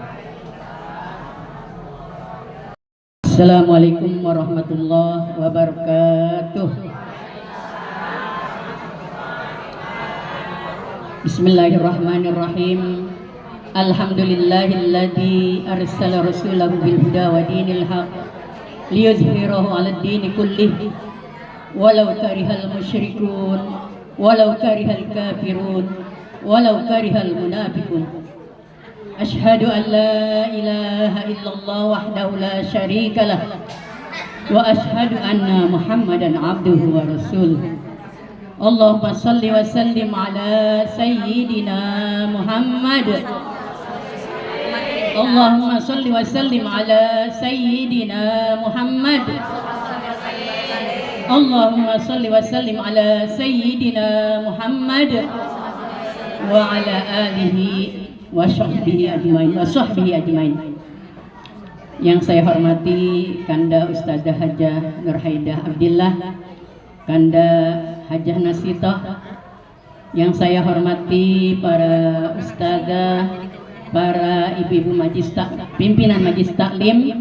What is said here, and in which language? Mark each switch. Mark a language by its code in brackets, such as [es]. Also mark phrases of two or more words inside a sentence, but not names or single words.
[ar] السلام عليكم ورحمة الله وبركاته. بسم الله الرحمن الرحيم. الحمد لله الذي أرسل رسوله بالهدى ودين الحق ليظهره على الدين كله ولو كره المشركون ولو كره الكافرون ولو كره المنافقون. أشهد أن لا إله إلا الله وحده لا شريك له وأشهد أن محمدا عبده ورسوله. اللهم صل وسلم على سيدنا محمد. اللهم صل وسلم على سيدنا محمد. اللهم صل وسلم على سيدنا محمد وعلى آله وصحبه أجمعين. [id] Yang saya hormati Kanda Ustazah Hajah Nurhaidah Abdillah, Kanda Hajah Nasitoh. Yang saya hormati para ustazah, para ibu-ibu pimpinan Majlis Taklim.